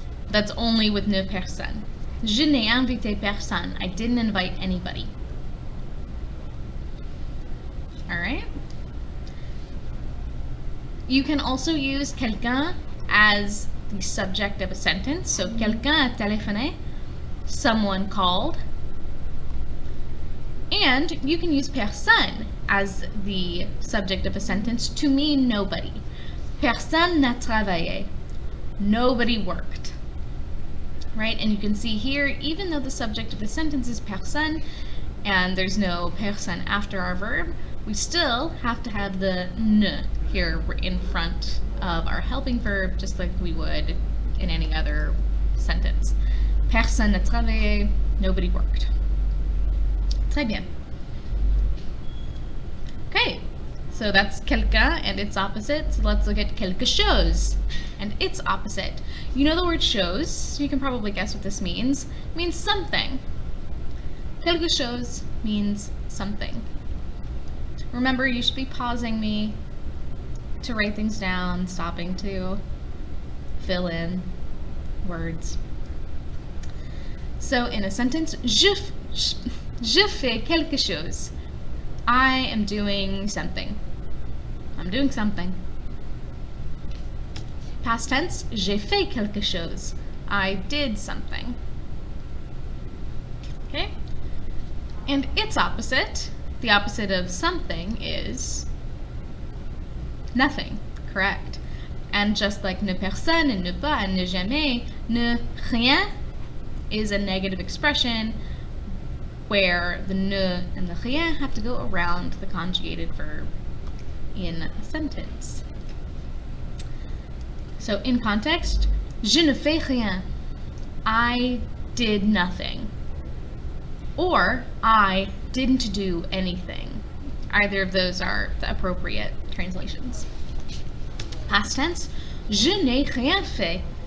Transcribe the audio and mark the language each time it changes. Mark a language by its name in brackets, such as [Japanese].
[English] That's only with [French] ne personne. Je n'ai invité personne. [English] I didn't invite anybody. All right? You can also use quelqu'un as the subject of a sentence. So, [French] quelqu'un a téléphoné, [English] someone called. And you can use personne as the subject of a sentence to mean nobody. [French] Personne n'a travaillé. [English] Nobody worked. Right? And you can see here, even though the subject of the sentence is personne, and there's no personne after our verb, we still have to have the ne here in front of our helping verb, just like we would in any other sentence. Personne n'a travaillé, nobody worked. Très bien. Okay, so that's quelqu'un and its opposite. So let's look at quelque chose and its opposite. You know the word chose, so you can probably guess what this means. It means something. Quelque chose means something. Remember, you should be pausing me to write things down, stopping to fill in words. So in a sentence, [French] je fais quelque chose. [English] I am doing something. I'm doing something. Past tense, [French] j'ai fait quelque chose. [English] I did something. Okay? And its opposite, the opposite of something, is nothing. Correct. And just like ne personne and ne pas and ne jamais, ne rien is a negative expression where the ne and the rien have to go around the conjugated verb in a sentence. So in context, [French] je ne fais rien. [English] I did nothing. Or I didn't do anything. Either of those are the appropriate translations. Past tense, [French] je n'ai rien fait.